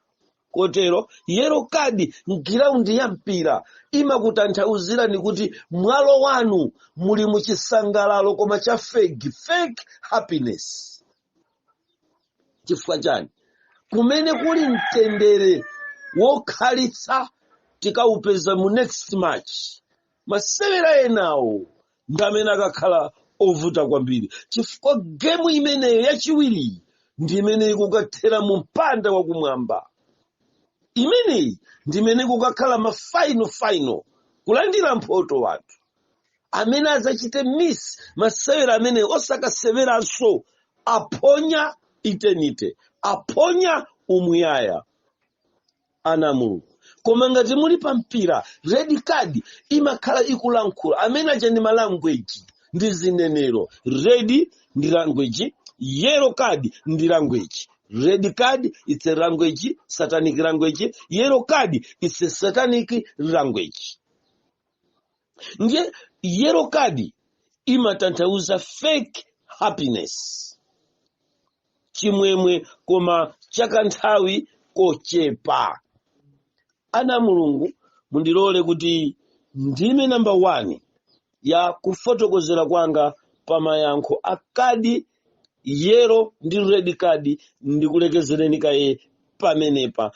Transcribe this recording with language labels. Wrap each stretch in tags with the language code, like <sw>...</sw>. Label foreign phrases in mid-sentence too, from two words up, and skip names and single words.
<ny>Kotero</ny> <en>yellow card</en> <ny>mgiraundi ya mpira imakutanthauzirani kuti mwalo wanu muli muchisangalalo koma cha</ny> <en>fake happiness.</en> <ny>Chifukwa chani? Kumene kuli mtendere wokhalitsa tikaupeza mu</ny> <en>next match.</en> <ny>Masewero enawo ndamene akakhala ovuta kwambiri chifukwa game imeneyo yachiwiri ndi imene ikukathera mu mpanda wakumwamba. Imeneyi ndi imene kukakhala ma final kulandira mphoto wanthu amene azachite miss masewero amene osakaseveranso aponya eternity, aponya umuyaya. Ana Mulungu, koma ngati muli pa mpira</ny> <en>red card</en> <ny>imakhala ikulankhula amene aja ndi language ndi zinenero. Red ndi language,</ny> <en>yellow card</en> <ny>ndi language.</ny> <en>Red card, it's a language, satanic language. Yellow card, it's a satanic language. Nje, yellow card,</en> <ny>imatanthauza fake happiness. Chimwemwe koma chakanthawi kochepa. Ana mulungu, mundilole kuti ndime number 1 ya kufotokozera kwanga pamayankho akadi yero ndi</ny> <en>red card</en> <ny>ndikulekezereni kaye pamenepa.</ny>